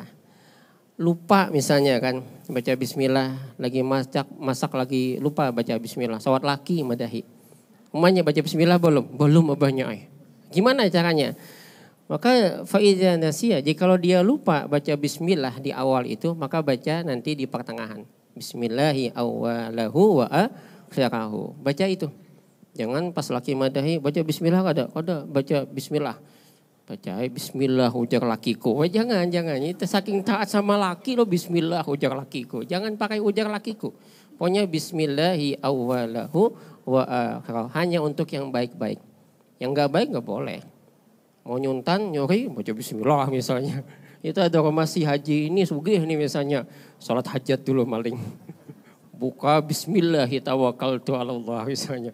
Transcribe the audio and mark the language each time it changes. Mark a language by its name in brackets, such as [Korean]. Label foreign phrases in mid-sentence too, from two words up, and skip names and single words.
[Indonesian] Lupa misalnya kan baca bismillah, lagi masak lagi lupa baca bismillah. [Banjar] Sawat laki madahi. Umumnya baca bismillah belum abahnya. [Indonesian] Gimana caranya? Maka [Arabic] فإذا نسي, [Indonesian] jikalau dia lupa baca bismillah di awal itu, maka baca nanti di pertengahan. [Arabic] بسم الله أوله وآخره. [Indonesian] Baca itu. [Banjar] Jangan pas laki madahi baca bismillah ada baca bismillah. Baca bismillah ujar lakiku. [Indonesian] Jangan. [Banjar] Itu saking taat sama laki lo bismillah ujar lakiku. Jangan pakai ujar lakiku. [Indonesian] Pokoknya [Arabic] بسم الله أوله وآخره. [Indonesian] Hanya untuk yang baik-baik. Yang enggak baik enggak boleh. Mau nyuntan, nyuri, baca bismillah misalnya. [Banjar] Itu ada masih haji ini sugih nih misalnya. Salat hajat dulu maling. [Arabic] Buka بسم الله توكلت على الله misalnya.